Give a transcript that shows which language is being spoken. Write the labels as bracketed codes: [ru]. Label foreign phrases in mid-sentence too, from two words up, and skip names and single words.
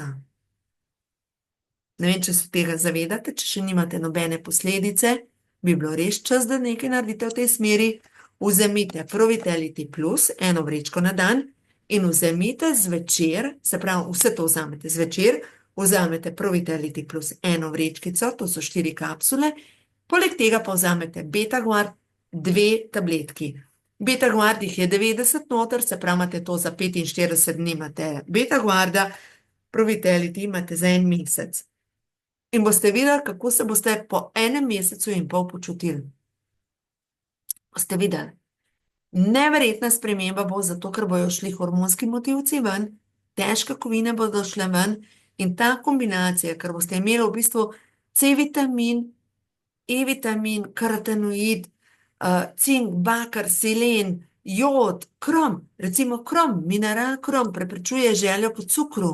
[sl] Ne vem, če se tega zavedate, če še nimate nobene posledice, bi bilo res čas, da nekaj naredite v tej smeri. Vzemite Pro-Vitality plus, 1 vrečko na dan, in vzemite zvečer, se pravi, vse to vzamete zvečer, vzamete Pro-Vitality plus 1 vrečkico, to so 4 kapsule, poleg tega pa vzamete Beta-Guard, 2 tabletki. Beta-Guard jih je 90 noter, se pravi, imate to za 45 dni, imate Beta-Guarda, Pro-Vitality imate za 1 mesec. In boste videli, kako se boste po enem mesecu in pol počutili. Boste videli. Neverjetna sprememba bo zato, ker bojo šli hormonski motivci ven, težke kovine bodo šle ven in ta kombinacija, ker boste imeli v bistvu C-vitamin, E-vitamin, karotenoid, cink, bakar, selen, jod, krom, recimo krom, mineral krom preprečuje željo po cukru.